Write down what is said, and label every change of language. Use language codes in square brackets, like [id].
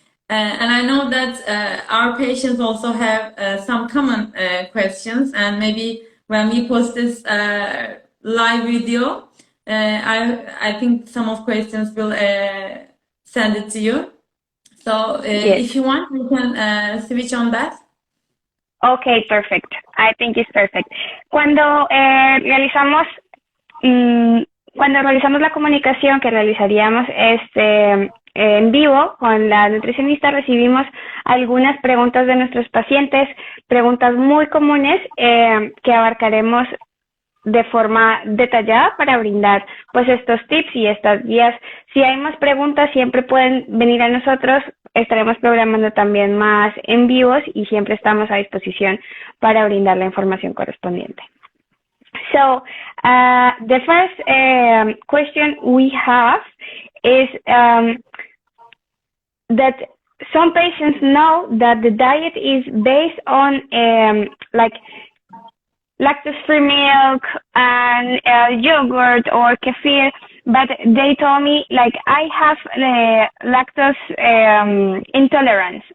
[en] And I know that our patients also have some common questions, and maybe when we post this live video, I think some of questions will send it to you. So Yes. if you want, we can switch on that. Okay, perfect. I think it's perfect. [es] Cuando realizamos la comunicación que realizaríamos en vivo con la nutricionista, recibimos algunas preguntas de nuestros pacientes, preguntas muy comunes que abarcaremos de forma detallada para brindar pues estos tips y estas guías. Si hay más preguntas, siempre pueden venir a nosotros. Estaremos programando también más en vivos y siempre estamos a disposición para brindar la información correspondiente. [en] So, the first question we have is that some patients know that the diet is based on like lactose-free milk and yogurt or kefir, but they told me, like, I have lactose intolerance.